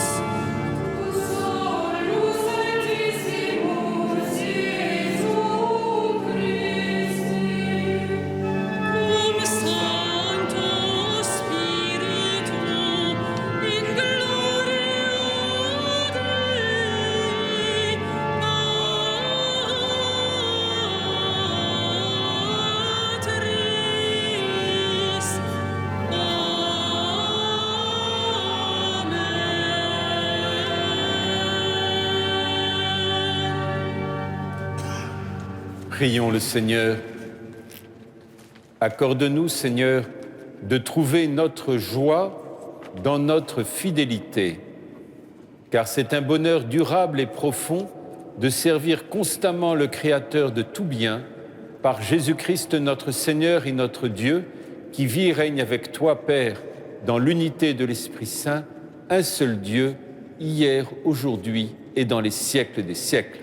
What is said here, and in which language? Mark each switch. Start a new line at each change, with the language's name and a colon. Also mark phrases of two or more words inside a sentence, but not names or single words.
Latin: tu solus Altissimus Iesu Christi, cum Sancto Spiritu, in gloria Dei, Patris. Amen.
French: Prions le Seigneur. Accorde-nous, Seigneur, de trouver notre joie dans notre fidélité, car c'est un bonheur durable et profond de servir constamment le Créateur de tout bien, par Jésus-Christ notre Seigneur et notre Dieu, qui vit et règne avec toi, Père, dans l'unité de l'Esprit Saint, un seul Dieu, hier, aujourd'hui et dans les siècles des siècles.